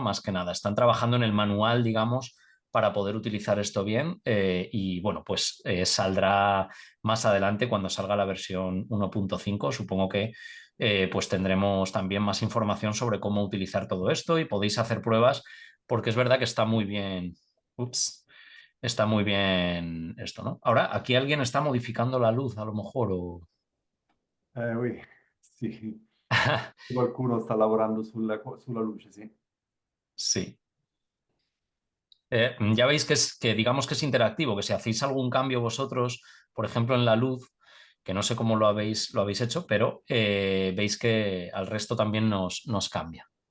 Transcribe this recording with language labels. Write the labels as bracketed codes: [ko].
[es] Más que nada, están trabajando en el manual, digamos, para poder utilizar esto bien y bueno, pues saldrá más adelante cuando salga la versión 1.5, supongo que pues tendremos también más información sobre cómo utilizar todo esto y podéis hacer pruebas porque es verdad que está muy bien. Ups, está muy bien esto, ¿no? Ahora, aquí alguien está modificando la luz, a lo mejor, o... [it] Ui, sì, qualcuno sta lavorando sulla luce, sì. [es] Sí. Ya veis que digamos que es interactivo, que si hacéis algún cambio vosotros, por ejemplo, en la luz, que no sé cómo lo habéis hecho, pero veis que al resto también nos cambia.